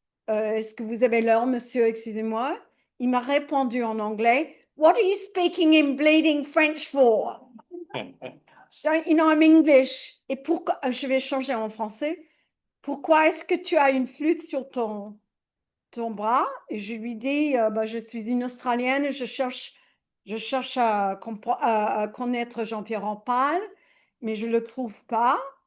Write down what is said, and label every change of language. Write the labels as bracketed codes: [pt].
[fr] Est-ce que vous avez l'heure, monsieur? Excusez-moi. Il m'a répondu en anglais. [en] What are you speaking in bleeding French for? You know, I'm English. [fr] Et pourquoi, je vais changer en français. Pourquoi est-ce que tu as une flûte sur ton bras? Et je lui dis, bah, je suis une Australienne, je cherche à connaître Jean-Pierre Rampal, mais je ne le trouve pas.